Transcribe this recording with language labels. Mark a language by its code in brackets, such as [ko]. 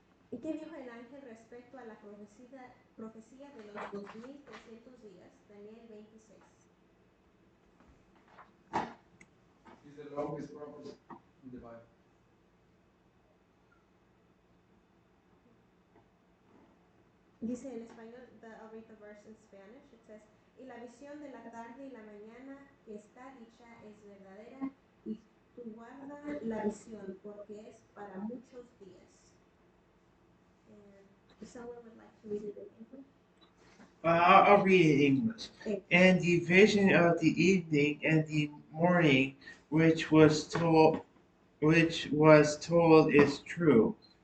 [es] ¿Y qué dijo el ángel respecto a la profecía de los 2300 días? [en] Daniel 26. It's the longest prophecy in the Bible. [es] Dice en español, [en] I'll read the verse in Spanish. It says, [es] y la visión de la tarde y la mañana que está dicha es verdadera, y tú guarda la visión porque es para muchos días. [en] And if someone would like to read it in English. I'll read it in English. And the vision of the evening and the morning, which was told is true.